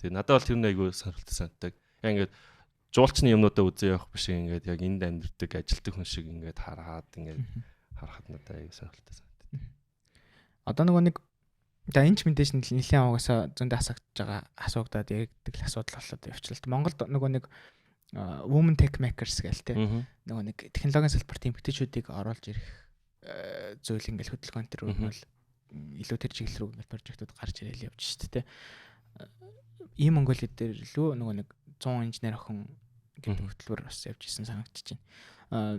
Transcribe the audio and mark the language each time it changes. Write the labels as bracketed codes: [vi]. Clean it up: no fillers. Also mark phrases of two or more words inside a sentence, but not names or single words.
[mn] Тэгээ надад бол тэр нэг айгүй сонирхолтой санагддаг. Яг ингээд жуулчны юмнуудаа үзээ явах биш ингээд яг энд амьдэрдэг ажилтдаг хүн шиг ингээд харахад ингээд харахад надад айгүй сонирхолтой санагддаг. Одоо нөгөө нэг за энэ ч мэдээж нэлийн аваасаа зөндөө асуугдаад яригддаг асуудал болоод явчихлаа. Монголд нөгөө нэг [en] women tech makers [mn] гээл те нөгөө нэг технологийн салбарт эмэгтэйчүүдийг оруулж ирэх зүйл ингээл хөдөлгөөн төр бол илүү тэр чиглэл рүү ингээл прожектууд гарч ирээл явж шүү дээ те. Ийм Монголид дээр лөө нөгөө нэг 100 инженер охин гэдэг хөтөлбөр бас явж исэн санагдчих чинь.